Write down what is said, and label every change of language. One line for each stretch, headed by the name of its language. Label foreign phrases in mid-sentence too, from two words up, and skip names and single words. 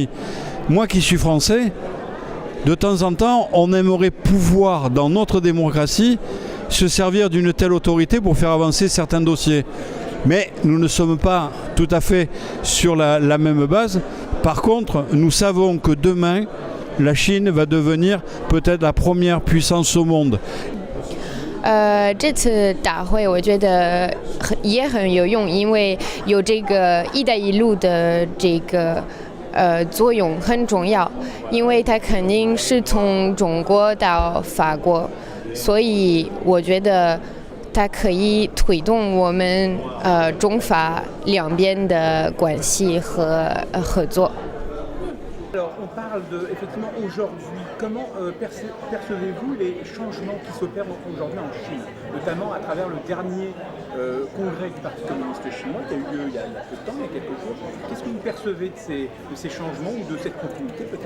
French: Moi qui suis français, de temps en temps, on aimerait pouvoir, dans notre démocratie, se servir d'une telle autorité pour faire avancer certains dossiers. Mais nous ne sommes pas tout à fait sur la même base. Par contre, nous savons que demain, la Chine va devenir peut-être la première puissance au monde.
Chinese: 这次大会我觉得也很有用，因为有这个“一带一路”的这个作用很重要，因为它肯定是从中国到法国，所以我觉得它可以推动我们中法两边的关系和合作。
French: Alors, on parle effectivement aujourd'hui. Comment percevez-vous les changements qui s'opèrent aujourd'hui en Chine, notamment à travers le dernier congrès du Parti communiste chinois qui a eu lieu il y a peu de temps, il y a quelques jours. Qu'est-ce que vous percevez de ces changements ou de cette continuité peut-être?